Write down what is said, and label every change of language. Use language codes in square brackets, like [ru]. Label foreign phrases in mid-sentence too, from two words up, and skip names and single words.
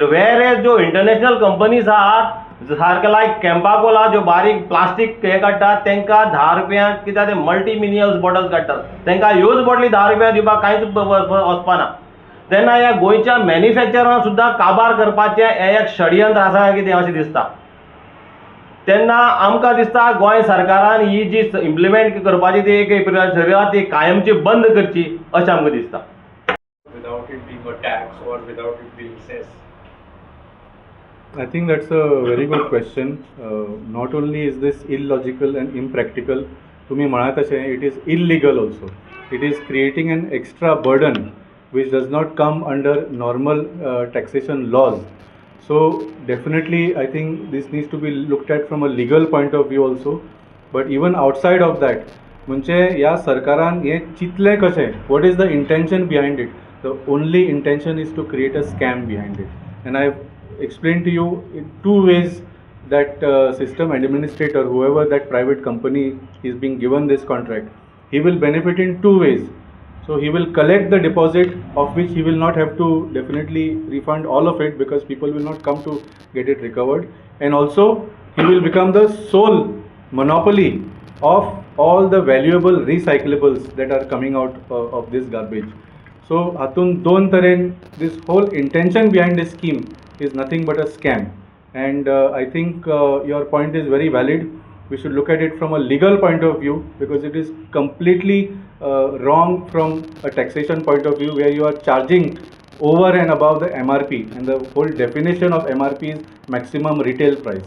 [kok] वेर ज्यो [en] international companies [kok] आहात सारके लायक कॅम्पाकोला ज्यो बारीक प्लास्टीक हे काडटात तांकां 10 रुपया कित्याक ते [en] multi minimals bottles [kok] काडटात तांकां ह्योच बॉटली 10 रुपया दिवपाक कांयच वचपाना. तेन्ना ह्या गोंयच्या मॅन्युफॅक्चरांक सुद्दां काबार करपाचें हें एक षडयंत्र आसा काय कितें अशें दिसता. तेन्ना आमकां दिसता गोंय सरकारान ही जी इम्प्लिमेंट करपाची ती 1 एप्रिलाक ती कायमची बंद करची अशें आमकां दिसता. [en] Without it being a tax or without it being cess? I think that's a very good question. Not only is this illogical and impractical, [kok] तुम्ही म्हणा तशें [en] it is illegal also. It is creating an extra burden which does not come under normal taxation laws. So definitely I think this needs to be looked at from a legal point of view also. But even outside of that, [kok] म्हणजे ह्या सरकारान हें चिंतलें कशें? [en] What is the intention behind it? The only intention is to create a scam behind it. And I've explained to you in 2 ways that system administrator, whoever that private company is being given this contract, he will benefit in 2 ways. So he will collect the deposit, of which he will not have to definitely refund all of it because people will not come to get it recovered. And also he will become the sole monopoly of all the valuable recyclables that are coming out of this garbage. So [kok] हातून दोन तरेन [en] this whole intention behind this scheme is nothing but a scam. And I think your point is very valid. We should look at it from a legal point of view because it is completely wrong from a taxation point of view where you are charging over and above the MRP, and the whole definition of MRP is maximum retail price.